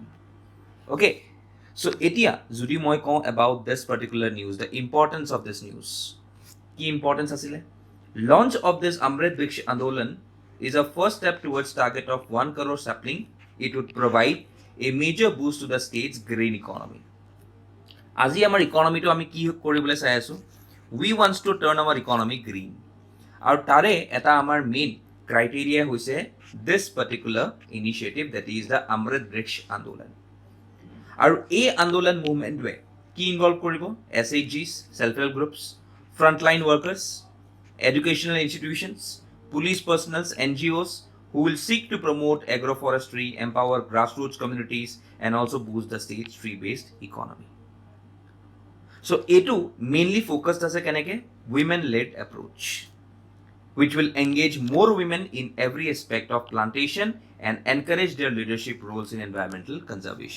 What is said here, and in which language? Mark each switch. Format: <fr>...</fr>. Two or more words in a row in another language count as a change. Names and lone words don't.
<en>Okay, so</en> <as>এতিয়া যদি মই কওঁ</as> <en>about this particular news, the importance of this news.</en> <as>Key importance asile?</as> <en>Launch of this Amrit Briksh Andolan is a first step towards target of 1 crore sapling. It would provide a major boost to the state's green economy.</en> <as>আজি আমাৰ ইকনমিটো আমি কি কৰিবলৈ চাই আছো,</as> <en>we wants to turn our economy green.</en> <as>আৰু তাৰে এটা আমাৰ</as> <en>main criteria</en> <as>হৈছে</as> <en>this particular initiative, that is the Amrit Briksh Andolan.</en> <as>আৰু এই আন্দোলন মুভমেণ্টে কি ইনভলভ কৰিব?</as> <en>SHGs, self help groups, frontline workers, educational institutions, police personnel, NGOs who will seek to promote agroforestry, empower grassroots communities and also boost the state's tree-based economy. So A2 mainly focused as a women-led approach, which will engage more women in every aspect of plantation and encourage their leadership roles in environmental conservation.</en>